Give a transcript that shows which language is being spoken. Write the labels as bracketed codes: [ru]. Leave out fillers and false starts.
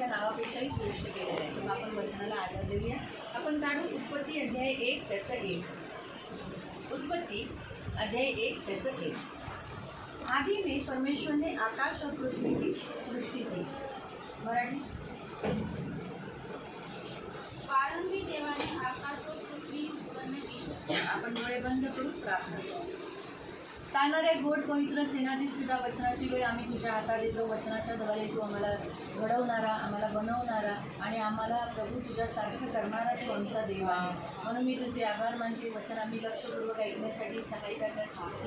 [mr] अपेक्षाही श्रेष्ठ केलेलं आहे. मग आपण वचनाला आधार देऊया. आपण काढू उत्पत्ती अध्याय 1 त्याचं 1. उत्पत्ती अध्याय 1 त्याचं 1. [hi] आधी में परमेश्वर ने आकाश और पृथ्वी की सृष्टि की. [mr] मराठी. प्रारंभी देवाने आकाश और पृथ्वी उत्पन्न की. आपण डोळे बंद करू प्रार्थना करू. तारणाऱ्या गोड पवित्र सेनाधीश पिता, वचनाची वेळ आम्ही तुझ्या हातात देतो. वचनाच्या द्वारे तू आम्हाला घडवणारा, आम्हाला बनवणारा आणि आम्हाला प्रभू तुझ्यासारखं करणारा तू आमचा देव आहे. म्हणून मी तुझे आभार मानते. वचन आम्ही लक्षपूर्वक ऐकण्यासाठी सहायता कर.